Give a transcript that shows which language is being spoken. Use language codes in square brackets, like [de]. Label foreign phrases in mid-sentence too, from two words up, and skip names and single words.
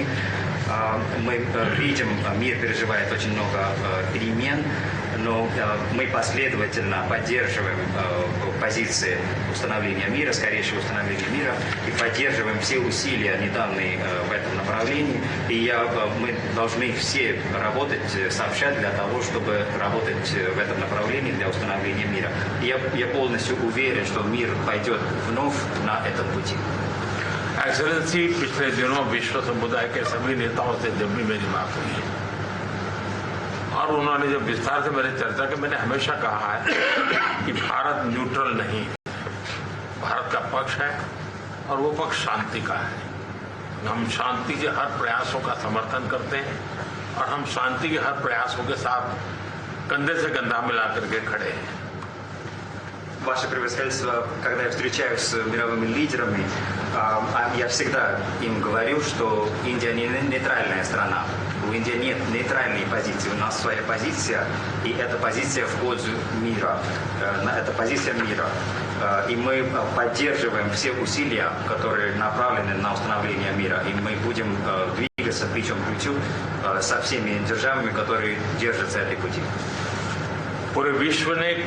[ru] Мы видим, мир переживает очень много перемен, но мы последовательно поддерживаем позиции установления мира, скорейшего установления мира, и поддерживаем все усилия, недавние в этом направлении. И мы должны все работать сообща для того, чтобы работать в этом направлении для установления мира. И я полностью уверен, что мир пойдет вновь на этом пути. [hi] एक्सेलेंसी, पिछले दिनों विश्व समुदाय के सभी नेताओं से जब भी मेरी बात हुई और उन्होंने जब विस्तार से मेरे चर्चा की, मैंने हमेशा कहा है कि भारत न्यूट्रल नहीं, भारत का पक्ष है और वो पक्ष शांति का है. हम शांति के हर प्रयासों का समर्थन करते हैं और हम शांति के हर प्रयासों के साथ कंधे से कंधा मिला करके खड़े हैं. [ru] ваше превосходительство, когда я встречаюсь с мировыми лидерами, я всегда им говорю, что Индия не нейтральная страна. У Индии нет нейтральной позиции. У нас своя позиция, и эта позиция в пользу мира. Это позиция мира. И мы поддерживаем все усилия, которые направлены на установление мира. И мы будем двигаться плечом к плечу со всеми державами, которые держатся этой пути. [hi] पूरे विश्व ने